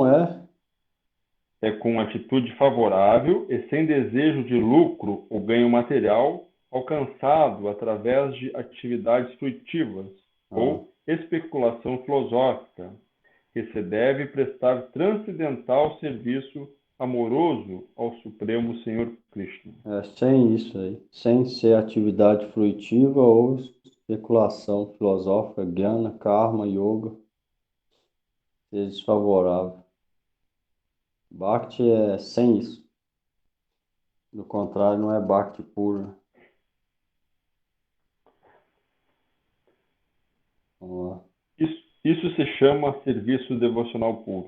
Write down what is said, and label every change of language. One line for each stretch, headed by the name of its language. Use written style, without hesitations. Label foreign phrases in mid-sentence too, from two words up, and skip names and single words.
Portuguese: É com atitude favorável e sem desejo de lucro ou ganho material, alcançado através de atividades fruitivas ou especulação filosófica, que se deve prestar transcendental serviço amoroso ao Supremo Senhor Krishna. sem isso aí. Sem ser atividade fruitiva ou especulação filosófica, jnana, karma, yoga, seja desfavorável. Bhakti é sem isso. Do contrário, não é Bhakti puro. Vamos lá. Isso se chama serviço devocional puro.